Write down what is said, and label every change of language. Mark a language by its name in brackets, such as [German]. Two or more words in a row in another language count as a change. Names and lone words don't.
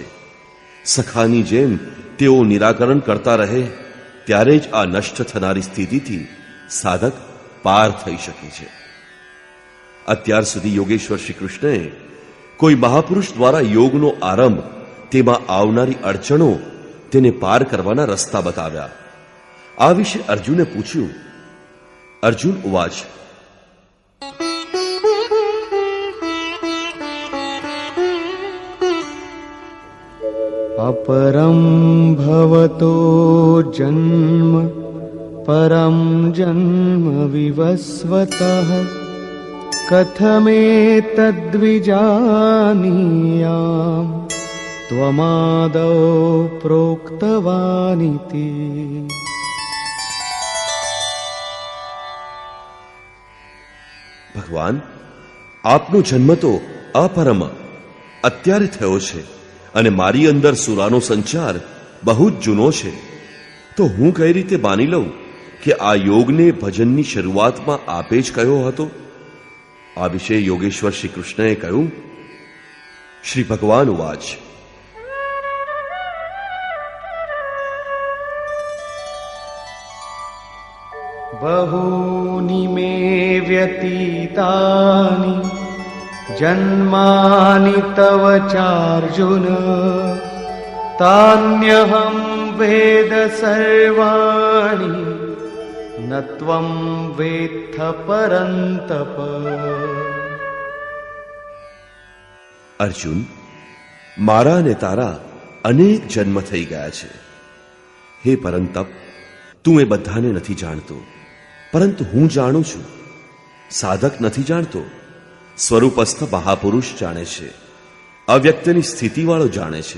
[Gujarati] સખાની જેમ તેઓ નિરાકરણ કરતા રહે, ત્યારે જ આ નષ્ટ થનારી સ્થિતિથી સાધક પાર થઈ શકે છે. અત્યાર સુધી યોગેશ્વર શ્રી કૃષ્ણએ કોઈ મહાપુરુષ દ્વારા યોગનો આરંભ, તેમાં આવનારી અડચણો, તેને પાર કરવાના રસ્તા બતાવ્યા. આ વિશે અર્જુને પૂછ્યું. [Sanskrit] અર્જુન ઉવાચ. अपरं भवतो जन्म परं जन्म विवस्वतः कथमेतद्विजानीयाम् त्वमादौ प्रोक्तवानिति. [Gujarati] ભગવાન, આપનો જન્મ તો અપરમ અત્યારે થયો છે અને મારી અંદર સુરાનો સંચાર બહુ જ જૂનો છે. તો હું કઈ રીતે માની લઉં કે આ યોગને ભજનની શરૂઆતમાં આપે જ કયો હતો? આ વિશે યોગેશ્વર શ્રી કૃષ્ણએ કહ્યું. [Sanskrit] શ્રી ભગવાન ઉવાચ. बहूनि मे व्यतीतानि जन्मानि तव चार्जुन तान्यहं वेद सर्वाणि न त्वं वेत्थ परन्तप. [Gujarati] અર્જુન, મારા ને તારા અનેક જન્મ થઈ ગયા છે. હે પરંતપ, તું એ બધાને નથી જાણતો, પરંતુ હું જાણું છું. સાધક નથી જાણતો, સ્વરૂપસ્થ મહાપુરુષ જાણે છે, અવ્યક્તની સ્થિતિવાળો જાણે છે.